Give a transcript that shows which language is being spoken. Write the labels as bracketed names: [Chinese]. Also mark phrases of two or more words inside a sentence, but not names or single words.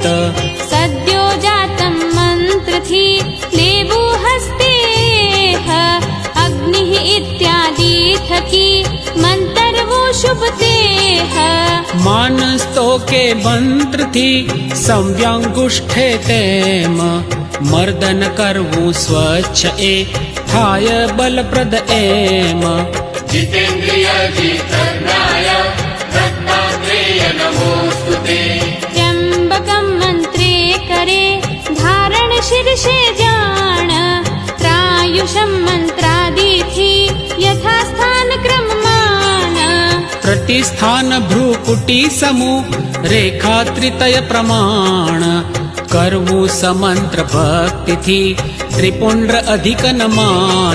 [Gujarati] સદ્યો જાતમ મંત્રથી લેવું હસ્તે અગ્નિ ઇત્યાદિ થકી મંતરવું શુભ તેહ માનસ તો કે મંત્રથી સંવ્યાંગુષ્ઠે તેમ મર્દન કરવું સ્વચ્છ એ થાય બલપ્રદ એમ [Sanskrit] जितेन्द्रिय जितज्ञाय दत्तात्रेय नमोस्तुते [Gujarati] ત્ર્યંબકમ મંત્રે કરે ધારણ શીર્ષે જાણ ત્રાયુષમ મંત્રાદિથી યથાસ્થાન ક્રમમાન પ્રતિસ્થાન ભ્રુકુટી સમૂહ રેખા ત્રિતય પ્રમાણ કરવું સમંત્ર ભક્તિથી ત્રિપુંડ્ર અધિક નમાન